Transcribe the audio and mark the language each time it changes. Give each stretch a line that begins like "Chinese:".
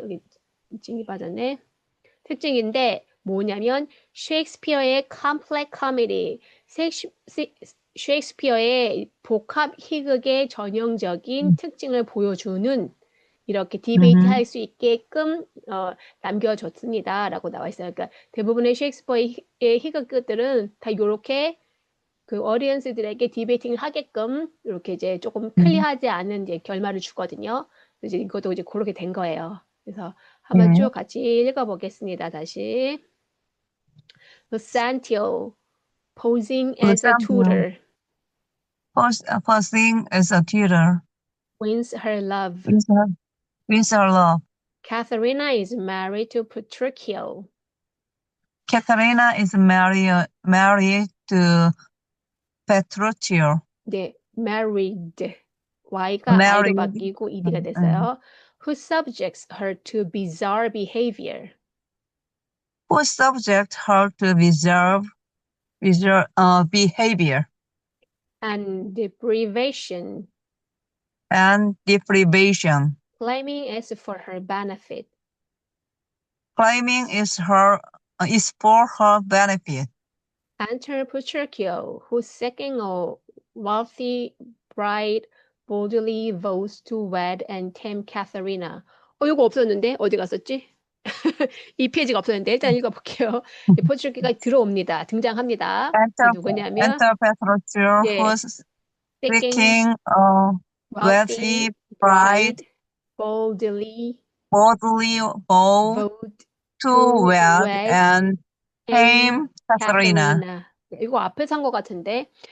Korean: 여기 찡이 빠졌네. 특징인데 뭐냐면 셰익스피어의
English: complex comedy,
Korean: 셰익스피어의 복합 희극의 전형적인 특징을 보여주는 이렇게 디베이트 할 수 있게끔 남겨줬습니다라고 나와 있어요. 그러니까 대부분의 셰익스피어의 희극들은 다 이렇게 그 어디언스들에게 디베이팅을 하게끔 이렇게 이제 조금 클리어하지 않은 이제 결말을 주거든요. 이제 이것도 이제 그렇게 된 거예요. 그래서 한번 쭉 같이 읽어보겠습니다. 다시.
English: Lucentio posing as a tutor posing as a tutor wins her love. wins her love. Katharina is married to Petruchio. Katharina is married to Petruchio.
Korean: 네, married. Y가 I로 바뀌고 ED가 됐어요.
English: Who subjects her to bizarre behavior. Who subject her to bizarre behavior And deprivation. and deprivation. Claiming it's for her benefit. Claiming is for her benefit. Enter Petruchio, who seeking a wealthy bride boldly vows to wed and tame Katharina.
Korean: 이거 없었는데 어디 갔었지? 이 페이지가 없었는데 일단 읽어볼게요. 포트루키오가 들어옵니다. 등장합니다. 누구냐면
English: Enter Petruchio,
Korean: 예,
English: who's seeking a wealthy bride boldly vow to wed and tame Katharina.
Korean: 이거 앞에 산 것 같은데.